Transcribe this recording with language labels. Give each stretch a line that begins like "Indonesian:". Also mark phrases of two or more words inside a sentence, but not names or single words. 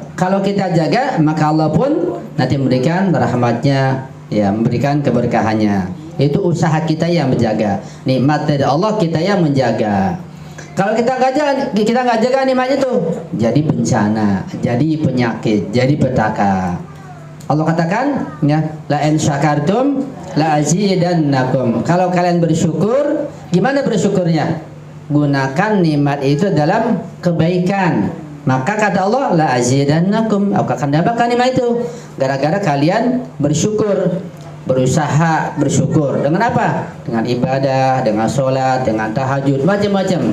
Indonesian: Kalau kita jaga, maka Allah pun nanti memberikan rahmatnya, ya memberikan keberkahannya. Itu usaha kita yang menjaga. Nikmat dari Allah kita yang menjaga. Kalau kita nggak jaga nikmatnya tuh, jadi bencana, jadi penyakit, jadi petaka. Allah katakan, ya,
Arabic: لئن شكرتم لأزيدنكم.
Indonesian: Kalau kalian bersyukur, gimana bersyukurnya? Gunakan nikmat itu dalam kebaikan. Maka kata Allah,
Arabic: لأزيدنكم,
Indonesian: aku akan dapatkan nikmat itu gara-gara kalian bersyukur. Berusaha bersyukur dengan apa? Dengan ibadah, dengan sholat, dengan tahajud, macam-macam.